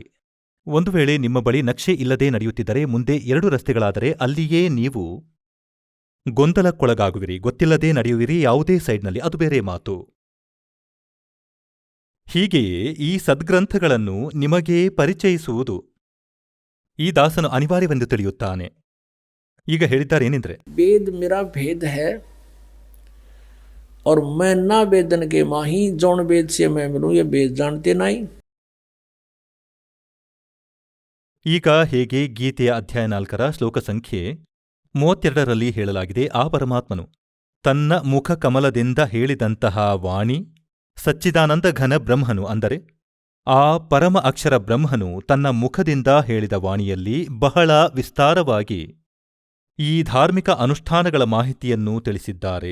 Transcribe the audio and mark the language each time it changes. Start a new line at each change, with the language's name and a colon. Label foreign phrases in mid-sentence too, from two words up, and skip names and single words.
Kannada: ಒಂದು ವೇಳೆ ನಿಮ್ಮ ಬಳಿ ನಕ್ಷೆ ಇಲ್ಲದೆ ನಡೆಯುತ್ತಿದ್ದರೆ ಮುಂದೆ 2 ರಸ್ತೆಗಳಾದರೆ ಅಲ್ಲಿಯೇ ನೀವು ಗೊಂದಲಕ್ಕೊಳಗಾಗುವಿರಿ, ಗೊತ್ತಿಲ್ಲದೆ ನಡೆಯುವಿರಿ ಯಾವುದೇ ಸೈಡ್ನಲ್ಲಿ, ಅದು ಬೇರೆ ಮಾತು. ಹೀಗೆಯೇ ಈ ಸದ್ಗ್ರಂಥಗಳನ್ನು ನಿಮಗೆ ಪರಿಚಯಿಸುವುದು ಈ ದಾಸನು ಅನಿವಾರ್ಯವೆಂದು ತಿಳಿಯುತ್ತಾನೆ. ಈಗ ಹೇಳಿದ್ದಾರೇನೆಂದರೆ,
Hindi: वेद मेरा भेद है और मैं ना वेदन के माही, जौन वेद से मैं मिलूं ये वेद जानते नहीं.
Kannada: ಈಗ ಹೇಗೆ ಗೀತೆಯ ಅಧ್ಯಾಯ 4ರ ಶ್ಲೋಕ ಸಂಖ್ಯೆ 32ರಲ್ಲಿ ಹೇಳಲಾಗಿದೆ, ಆ ಪರಮಾತ್ಮನು ತನ್ನ ಮುಖ ಕಮಲದಿಂದ ಹೇಳಿದಂತಹ ವಾಣಿ ಸಚ್ಚಿದಾನಂದ ಘನ ಬ್ರಹ್ಮನು, ಅಂದರೆ ಆ ಪರಮ ಅಕ್ಷರ ಬ್ರಹ್ಮನು ತನ್ನ ಮುಖದಿಂದ ಹೇಳಿದ ವಾಣಿಯಲ್ಲಿ ಬಹಳ ವಿಸ್ತಾರವಾಗಿ ಈ ಧಾರ್ಮಿಕ ಅನುಷ್ಠಾನಗಳ ಮಾಹಿತಿಯನ್ನು ತಿಳಿಸಿದ್ದಾರೆ.